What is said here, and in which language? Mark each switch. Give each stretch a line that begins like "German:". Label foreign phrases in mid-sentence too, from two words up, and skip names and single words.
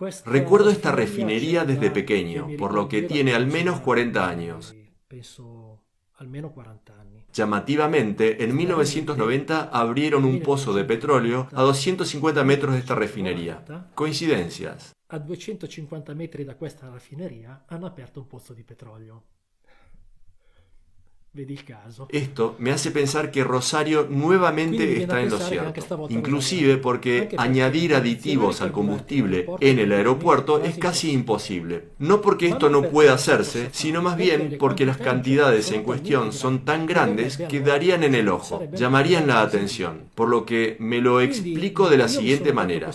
Spanish: Recuerdo esta refinería desde pequeño, por lo que tiene al menos 40 años. Llamativamente, en 1990 abrieron un pozo de petróleo a 250 metros de esta refinería. ¿Coincidencias?
Italian: A 250 metri da questa raffineria hanno aperto un pozzo di petrolio. Vedi il caso.
Spanish: Esto me hace pensar que Rosario nuevamente está en lo cierto, inclusive porque añadir aditivos al combustible en el aeropuerto es casi imposible. No porque esto no pueda hacerse, sino más bien porque las cantidades en cuestión son tan grandes que darían en el ojo, llamarían la atención, por lo que me lo explico de la siguiente manera.